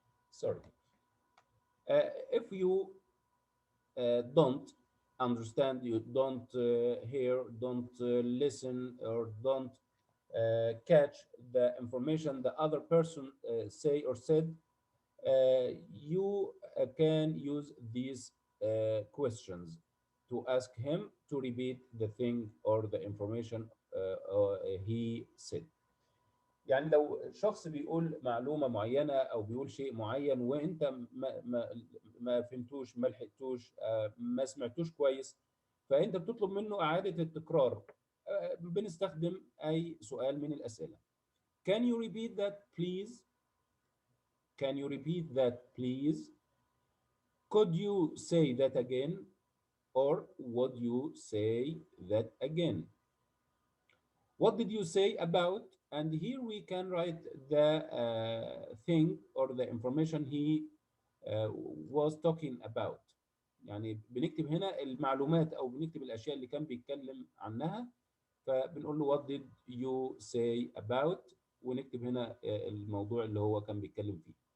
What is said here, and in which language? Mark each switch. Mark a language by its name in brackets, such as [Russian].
[English] Sorry. If you don't understand, you don't hear, don't listen, or don't catch the information the other person say or said, you can use these questions to ask him to repeat the thing or the information he said. [Arabic] يعني لو شخص بيقول معلومة معينة أو بيقول شيء معين وأنت ما فهمتوش، ما لحقتوش، ما سمعتوش كويس، فأنت بتطلب منه إعادة التكرار. بنستخدم أي سؤال من الأسئلة. [English] Can you repeat that please? Can you repeat that please? Could you say that again? Or would you say that again? What did you say about? And here we can write the thing or the information he was talking about. [Arabic] يعني بنكتب هنا المعلومات أو بنكتب الأشياء اللي كان بيتكلم عنها، فبنقول له [English] what did you say about، [Arabic] ونكتب هنا الموضوع اللي هو كان بيتكلم فيه.